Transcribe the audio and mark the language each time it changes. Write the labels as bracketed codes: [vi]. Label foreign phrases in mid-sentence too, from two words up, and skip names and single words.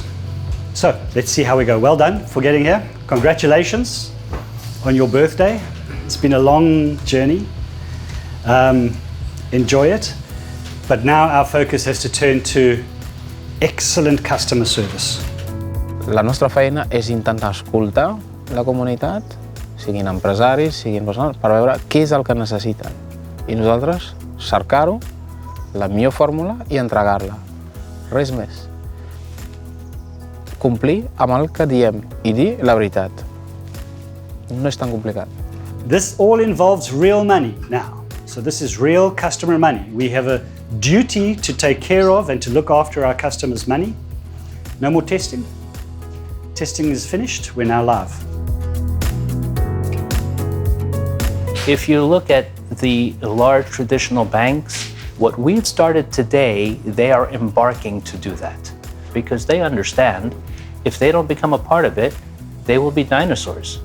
[en] So let's see how we go. Well done for getting here. Congratulations on your birthday. It's been a long journey. Enjoy it. But now our focus has to turn to excellent customer service. [ca] La nostra feina és intentar escoltar la comunitat, siguin empresaris, siguin persones, per veure què és el que necessiten. I nosaltres cercar-ho, la millor fórmula i entregar-la. Res més. Complir amb el que diem i dir la veritat. No és tan complicat. [en] This all involves real money now. So this is real customer money. We have a duty to take care of and to look after our customers' money. No more testing. Testing is finished. We're now live. If you look at the large traditional banks, what we've started today, they are embarking to do that because they understand if they don't become a part of it, they will be dinosaurs.